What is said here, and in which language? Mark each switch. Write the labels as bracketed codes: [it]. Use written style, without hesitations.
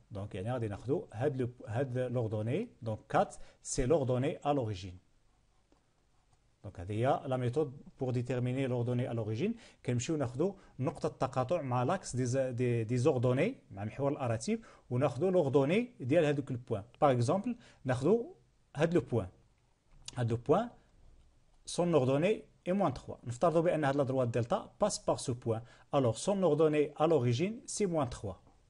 [fr] Donc il y a l'ordonnée, donc 4 c'est l'ordonnée à l'origine. Donc il y a la méthode pour déterminer l'ordonnée à l'origine. [ar] كنمشيو ناخذوا نقطة التقاطع مع l'axe des ordonnées مع محور الأراتيب وناخذوا l'ordonnée ديال هذوك البوان. [fr] Par exemple [ar] ناخذوا هذا لو بوان. [fr] هذا لو بوان son ordonnée et moins 3. [ar] نفترضوا بأن هذه [fr] la droite delta passe par ce point. Alors son ordonnée à l'origine c'est moins 3.